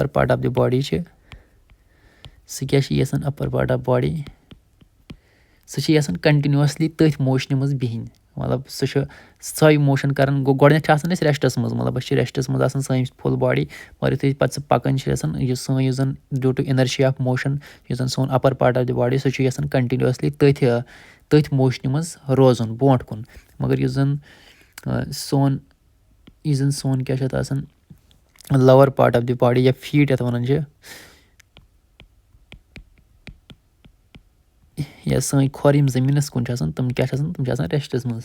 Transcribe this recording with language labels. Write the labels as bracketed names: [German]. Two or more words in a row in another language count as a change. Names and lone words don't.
[English] part of the body [Kashmiri] چھِ سُہ کیٛاہ چھِ یَژھان [English] upper part of body [Kashmiri] سُہ چھِ یَژھان کَنٹِنیوٗسلی تٔتھۍ موشنہِ منٛز بِہِنۍ مطلب سُہ چھُ سۄے موشن کَران گوٚو گۄڈٕنیتھ چھِ آسان أسۍ ریسٹَس منٛز مطلب أسۍ چھِ ریسٹَس منٛز آسان سٲنۍ فُل باڈی مگر یُتھُے پَتہٕ سُہ پَکان چھِ یَژھان یُس سٲنۍ یُس زَن [English] due to inertia of motion [Kashmiri] یُس زَن سون [English] upper part of the body [Kashmiri] سُہ چھُ یَژھان کَنٹِنیوٗسلی تٔتھۍ موشنہِ منٛز روزُن برونٛٹھ کُن مگر یُس زَن سون کیٛاہ چھِ اَتھ آسان [English] lower part of the body [Kashmiri] یا فیٖٹ یَتھ وَنان چھِ یا سٲنۍ کھۄر یِم زٔمیٖنَس کُن چھِ آسان تِم کیٛاہ چھِ آسان تِم چھِ آسان ریسٹَس منٛز.